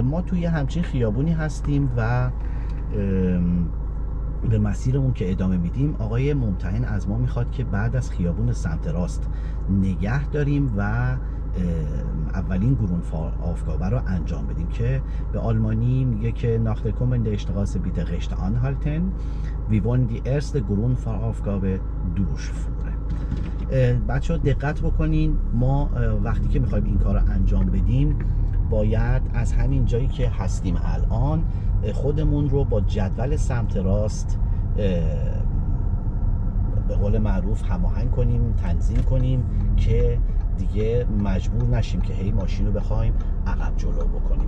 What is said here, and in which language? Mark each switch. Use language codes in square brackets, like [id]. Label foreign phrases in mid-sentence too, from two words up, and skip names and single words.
[fa] ما توی همچین خیابونی هستیم و به مسیرمون که ادامه میدیم آقای ممتحن از ما میخواد که بعد از خیابون سمت راست نگه داریم و اولین [de] Grund Fahraufgabe [fa] رو انجام بدیم که به آلمانی میگه که [de] nach der kommenden Straße bitte rechts anhalten. Wir wollen die erste Grund Fahraufgabe durchführen. [fa] بچه ها دقت بکنین، ما وقتی که میخوایم این کار رو انجام بدیم باید از همین جایی که هستیم الان خودمون رو با جدول سمت راست به قول معروف هماهنگ کنیم، تنظیم کنیم که دیگه مجبور نشیم که هی ماشین رو بخوایم عقب جلو بکنیم.